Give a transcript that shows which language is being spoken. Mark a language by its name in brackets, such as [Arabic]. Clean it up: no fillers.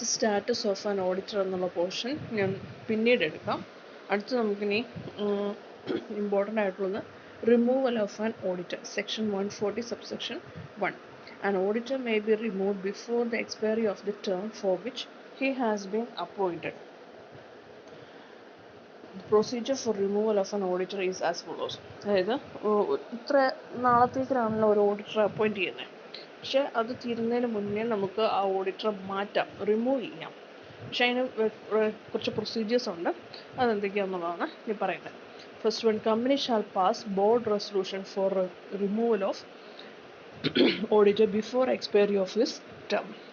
[English] status of an auditor [Malayalam] എന്നുള്ള [English] portion [Malayalam] ഞാൻ പിന്നീട് എടുക്കാം. അടുത്ത് നമുക്കിനി [English] important [Malayalam] ആയിട്ടുള്ളത് [English] Removal of an auditor, section 140 subsection 1. An auditor may be removed before the expiry of the term for which he has been appointed. The procedure for removal of an auditor is as follows. [Malayalam] അതായത് ഇത്ര നാളത്തേക്കാണല്ലോ ഒരു ഓഡിറ്ററെ appoint ചെയ്യുന്നത്. പക്ഷെ അത് തീരുന്നതിന് മുന്നേ നമുക്ക് ആ ഓഡിറ്ററെ മാറ്റാം, റിമൂവ് ചെയ്യാം. പക്ഷെ അതിന് കുറച്ച് പ്രൊസീജിയേഴ്സ് ഉണ്ട്. അതെന്തൊക്കെയാണെന്നുള്ളതാണ് ഞാൻ പറയുന്നത്. [English] First one, company shall pass board resolution for removal of auditor before expiry of his term.